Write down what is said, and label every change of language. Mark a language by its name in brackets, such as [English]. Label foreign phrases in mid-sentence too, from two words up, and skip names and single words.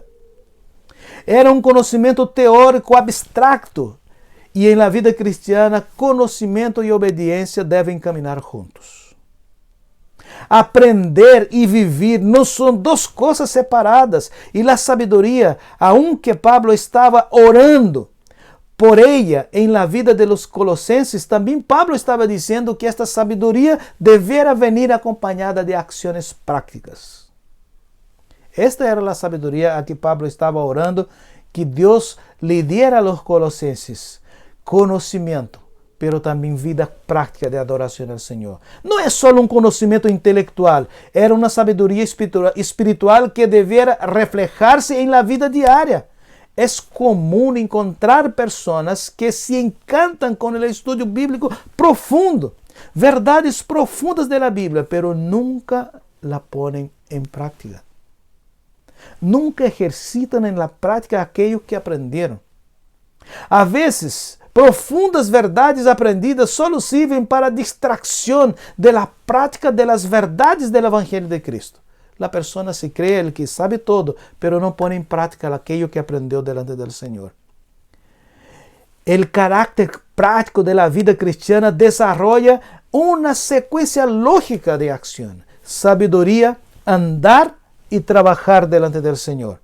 [Portuguese] Era um conhecimento teórico abstracto. E na vida cristiana, conhecimento e obediência devem caminhar juntos. Aprender e viver não são duas coisas separadas. E a sabedoria, aunque Pablo estava orando [Spanish] por ella [Portuguese] em [Spanish] la vida de los colossenses, [Portuguese] também Pablo estava dizendo que esta sabedoria deveria venir acompanhada de ações práticas. Esta era a sabedoria a que Pablo estava orando, que Deus lhe [Spanish] diera a los colossenses [Portuguese] conhecimento, pero também vida prática de adoração ao Senhor. Não é só um conhecimento intelectual, era uma sabedoria espiritual que deveria reflejar-se em la vida diária. É comum encontrar pessoas que se encantam com o estudo bíblico profundo, verdades profundas da Bíblia, [Spanish] pero nunca la [Portuguese] ponem em prática. Nunca exercitam em la prática aquilo que aprenderam. A vezes, profundas verdades aprendidas só servem para distração da prática das verdades do Evangelho de Cristo. A pessoa se crê [Spanish] el que sabe todo, pero [Portuguese] não põe em prática aquilo que aprendeu delante do Senhor. O caráter prático da vida cristiana desenvolve uma sequência lógica de ação, sabedoria, andar e trabalhar delante do Senhor.